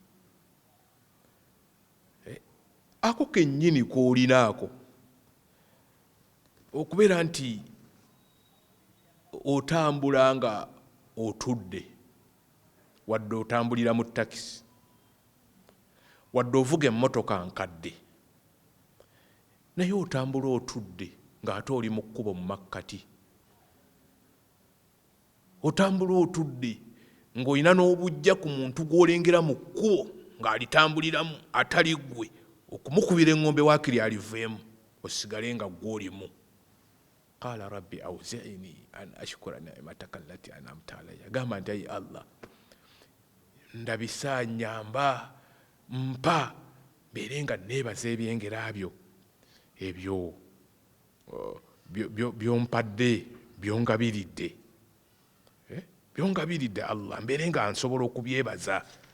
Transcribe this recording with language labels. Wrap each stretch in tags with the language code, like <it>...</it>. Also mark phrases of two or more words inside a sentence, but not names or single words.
<lg>Ako kennyini k'olina ako, okubeera nti otambula nga otudde, wadde otambulira mu takisi, wadde ovuga emmotoka nkadde, naye otambula otudde ng'ate oli mu kkubo mu makkati. Otambula otudde ng'olina n'obujja ku muntu gw'olengera mu kkubo ng'alitambuliramu atali ggwe, okumukubira eŋŋombe waakiri aliveemu, osigale nga gw'olimu.</lg> <ar>قال رب أوزعني أن أشكر نعمتك التي أنعمت علي.</ar> <lg>Gamba nti ayi Allah, ndabisa, nyamba, mpa mbeere nga neebaza ebyengera byo ebyo byompadde, byongabiridde, byongabiridde Allah, mbeere nga nsobola okubyebaza.</lg>